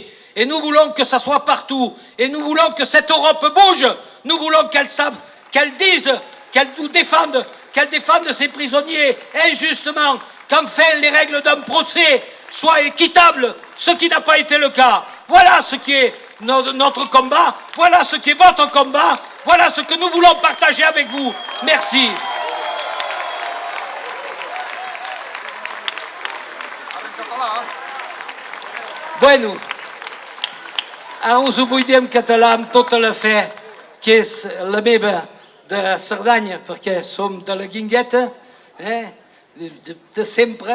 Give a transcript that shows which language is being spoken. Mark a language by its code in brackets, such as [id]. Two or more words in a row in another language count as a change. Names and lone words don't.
[fr] Et nous voulons que ça soit partout, et nous voulons que cette Europe bouge, nous voulons qu'elle dise, qu'elle nous défende, qu'elle défende ces prisonniers injustement, qu'enfin les règles d'un procès soient équitables, ce qui n'a pas été le cas. Voilà ce qui est notre combat, voilà ce qui est votre combat, voilà ce que nous voulons partager avec vous. Merci. [ca] Bueno, ara us ho vull dir en català amb tota la fe que és la meva de Cerdanya, perquè som de la Guingueta, de sempre.